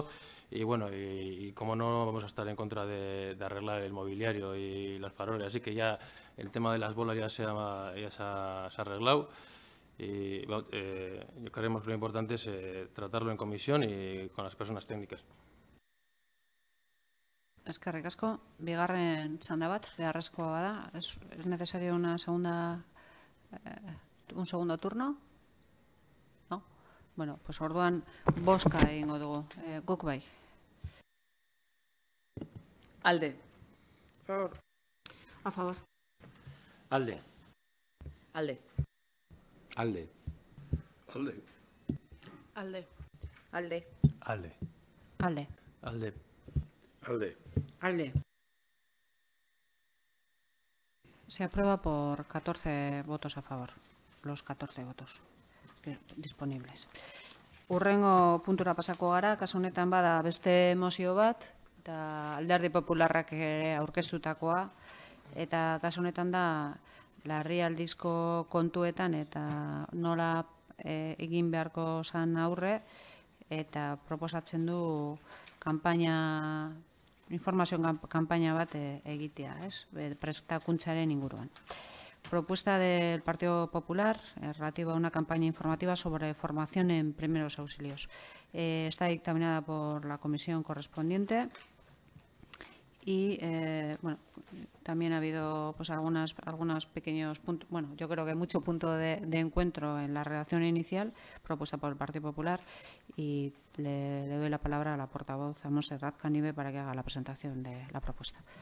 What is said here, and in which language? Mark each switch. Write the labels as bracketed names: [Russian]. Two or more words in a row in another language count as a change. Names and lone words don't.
[Spanish] Y bueno, y como no vamos a estar en contra de arreglar el mobiliario y las farolas, así que ya el tema de las bolas ya se ha arreglado. Y yo creemos que lo importante es tratarlo en comisión y con las personas técnicas. [Basque] Eskerrik asko. Bigarren txanda bat, beharrezkoa bada. [Spanish] ¿Es necesario un segundo turno? No? Bueno, pues [Basque] orduan boska egingo dugu. Guk bai. Alde. [Spanish] A favor. A favor. [Basque] Alde. Alde. Alde. Alde. Alde. Alde. Alde. Alde. Alde. Alde. Alde. [Spanish] Se aprueba por 14 votos a favor. Los 14 votos disponibles. [Basque] Urrengo puntura pasako gara, kasu honetan bada beste mozio bat, eta Alderdi Popularrak ere aurkeztutakoa, eta kasu honetan da larrialdizko kontuetan eta nola egin beharko zan aurre, eta proposatzen du informazio kanpaina bat egitea, prestakuntzaren inguruan. [Spanish] Propuesta del Partido Popular relativa a una campaña informativa sobre formación en primeros auxilios. Está dictaminada por la comisión correspondiente y bueno, también ha habido pues algunos pequeños puntos, bueno, yo creo que mucho punto de encuentro en la redacción inicial propuesta por el Partido Popular, y le doy la palabra a la portavoz, a Montserrat Canive, para que haga la presentación de la propuesta.